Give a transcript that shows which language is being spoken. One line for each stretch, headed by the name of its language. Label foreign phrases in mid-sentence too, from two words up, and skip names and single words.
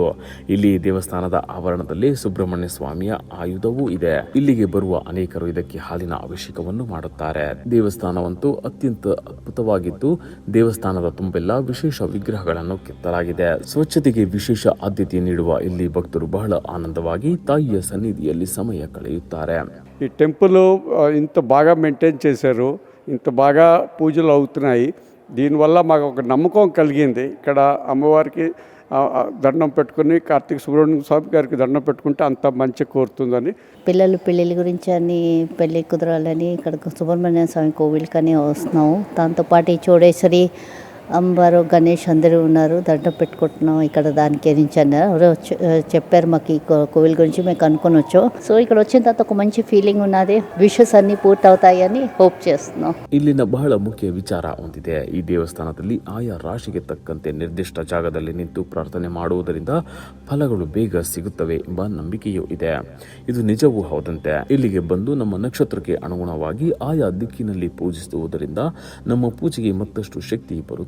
Kannada: ಇಲ್ಲಿ ದೇವಸ್ಥಾನದ ಆವರಣದಲ್ಲಿ ಸುಬ್ರಹ್ಮಣ್ಯ ಸ್ವಾಮಿಯ ಆಯುಧವೂ ಇದೆ. ಇಲ್ಲಿಗೆ ಬರುವ ಅನೇಕರು ಇದಕ್ಕೆ ಹಾಲಿನ ಅಭಿಷೇಕವನ್ನು ಮಾಡುತ್ತಾರೆ. ದೇವಸ್ಥಾನವಂತೂ ಅತ್ಯಂತ ಅದ್ಭುತವಾಗಿದ್ದು ದೇವಸ್ಥಾನದ ತುಂಬೆಲ್ಲ ವಿಶೇಷ ವಿಗ್ರಹಗಳನ್ನು ಕೆತ್ತಲಾಗಿದೆ. ಸ್ವಚ್ಛತೆಗೆ ವಿಶೇಷ ಆದ್ಯತೆ ನೀಡುವ ಇಲ್ಲಿ ಭಕ್ತುಲು ಬಹಳ ಆನಂದವಾಗಿ ತಾಯಿಯ ಸನ್ನಿಧಿಯಲ್ಲಿ ಸಮಯ ಕಳೆಯುತ್ತಾರೆ.
Telugu: ఈ టెంపుల్ ఇంత బాగా మెయింటైన్ చేశారు, ఇంత బాగా పూజలు అవుతున్నాయి. దీనివల్ల మాకు ఒక నమ్మకం కలిగింది. ఇక్కడ అమ్మవారికి దండం పెట్టుకుని కార్తీక సుబ్రహ్మణ్య స్వామి గారికి దండం పెట్టుకుంటే అంత మంచి కోరుతుందని. పిల్లలు పెళ్ళిళ్ళ గురించి అన్ని పెళ్ళి కుదరాలని ఇక్కడ సుబ్రహ్మణ్య స్వామి కోవిల్కని వస్తున్నాము. దాంతోపాటు ఈ చౌడేశ్వరి అమ్మవారు, గణేష్ అందరూ ఉన్నారు. దండం పెట్టుకుంటున్నాం ఇక్కడ దానికి నుంచి అన్నారు. చెప్పారు మాకు ఈ కోవిల్ గురించి మేము కనుక్కొని వచ్చాం. సో ఇక్కడ వచ్చిన తర్వాత ఒక మంచి ఫీలింగ్ ఉన్నది. విషెస్ అన్ని పూర్తవుతాయని హోప్ చేస్తున్నాం.
Kannada: ಇಲ್ಲಿನ ಬಹಳ ಮುಖ್ಯ ವಿಚಾರ ಹೊಂದಿದೆ. ಈ ದೇವಸ್ಥಾನದಲ್ಲಿ ಆಯಾ ರಾಶಿಗೆ ತಕ್ಕಂತೆ ನಿರ್ದಿಷ್ಟ ಜಾಗದಲ್ಲಿ ನಿಂತು ಪ್ರಾರ್ಥನೆ ಮಾಡುವುದರಿಂದ ಫಲಗಳು ಬೇಗ ಸಿಗುತ್ತವೆ ಎಂಬ ನಂಬಿಕೆಯೂ ಇದೆ. ಇದು ನಿಜವೂ ಹೌದಂತೆ. ಇಲ್ಲಿಗೆ ಬಂದು ನಮ್ಮ ನಕ್ಷತ್ರಕ್ಕೆ ಅನುಗುಣವಾಗಿ ಆಯಾ ದಿಕ್ಕಿನಲ್ಲಿ ಪೂಜಿಸುವುದರಿಂದ ನಮ್ಮ ಪೂಜೆಗೆ ಮತ್ತಷ್ಟು ಶಕ್ತಿ ಬರುತ್ತದೆ.